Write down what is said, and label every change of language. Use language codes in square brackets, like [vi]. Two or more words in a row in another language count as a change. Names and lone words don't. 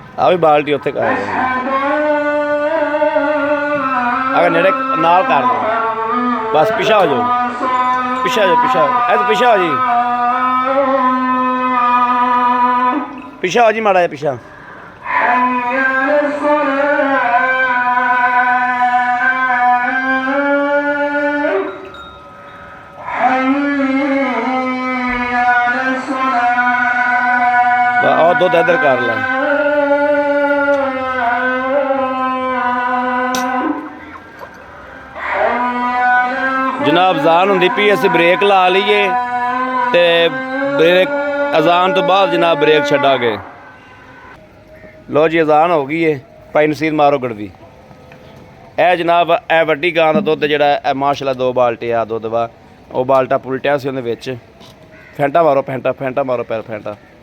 [pa] ਵੀ ਬਾਲਟੀ ਉੱਥੇ ਕਰ ਦੇ ਅਗਰ ਨੇੜੇ ਨਾਲ ਕਰ ਦੋ ਬਸ ਪਿਛਾ ਹੋ ਜਾਓ ਪਿਛਾ ਹੋ ਜਾਓ ਪਿਛਾ ਹੋ ਜੀ ਪਿਛਾ ਹੋ ਜੀ ਮਾੜਾ ਜਿਹਾ ਪਿਛਾ [ar] حي على الصلاة حي على الصلاة [pa] ਆਹ ਦੁੱਧ ਇੱਧਰ ਕਰ ਲੈ ਜਨਾਬ ਅਜ਼ਾਨ ਹੁੰਦੀ ਪਈ ਅਸੀਂ ਬ੍ਰੇਕ ਲਾ ਲਈਏ ਤੇ ਬ੍ਰੇਕ ਅਜ਼ਾਨ ਤੋਂ ਬਾਅਦ ਜਨਾਬ ਬ੍ਰੇਕ ਛੱਡਾਂਗੇ ਲੋ ਜੀ ਅਜ਼ਾਨ ਹੋ ਗਈ ਏ ਭਾਈ ਨਸੀਰ ਮਾਰੋ ਗੜਵੀ ਇਹ ਜਨਾਬ ਇਹ ਵੱਡੀ ਗਾਂ ਦਾ ਦੁੱਧ ਜਿਹੜਾ ਇਹ ਮਾਸ਼ਾਅੱਲਾ 2 ਬਾਲਟੇ ਆ ਦੁੱਧ ਵਾ ਉਹ ਬਾਲਟਾ ਪੁਲਟਿਆ ਸੀ ਉਹਦੇ ਵਿੱਚ ਫੈਂਟਾ ਮਾਰੋ ਫੈਂਟਾ ਮਾਰੋ ਪੈਰ ਫੈਂਟਾ